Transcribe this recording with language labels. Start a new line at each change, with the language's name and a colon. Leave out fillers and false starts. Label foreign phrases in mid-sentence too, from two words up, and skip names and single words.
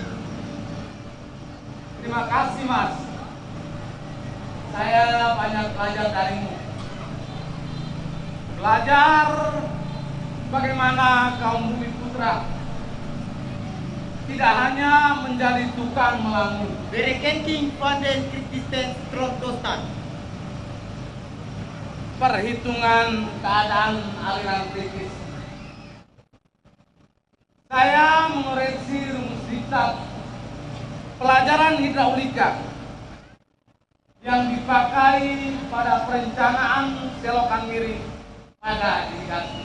Indonesian: Terima kasih, Mas. Saya banyak belajar darimu. Belajar bagaimana kaum Bumi Putra tidak hanya menjadi tukang melamun.
Dutch: Berekening van den Christen Trotostan.
Indonesian: Perhitungan keadaan aliran kritis. Saya mengoreksi rumus diktat pelajaran hidraulika yang dipakai pada perencanaan selokan miring pada irigasi.